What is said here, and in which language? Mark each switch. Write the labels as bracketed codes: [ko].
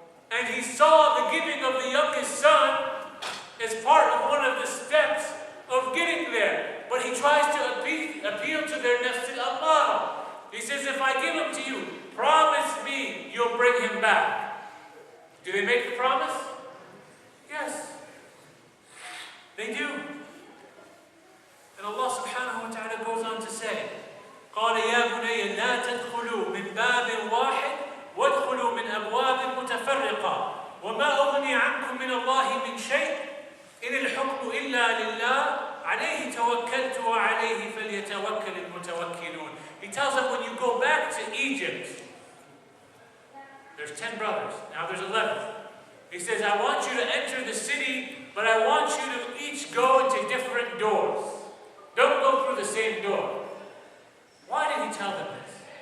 [en] And he saw the giving of the youngest son as part of one of the steps of getting there. But he tries to appeal to their nafs al-ammara. He says, if I give him to you, promise me you'll bring him back. Do they make the promise? Yes. They do. And Allah subhanahu wa ta'ala goes on to say, [ar] قال يا بني لا تدخلوا من باب واحد وادخلوا من أبواب متفرقة وما أغني عنكم من الله من شيء إن الحكم إلا لله عليه توكلت وعليه فليتوكل المتوكلون. [en] He tells them when you go back to Egypt, there's 10 brothers, now there's 11. He says, I want you to enter the city, but I want you to each go into different doors. Don't go through the same door. Why did he tell them this?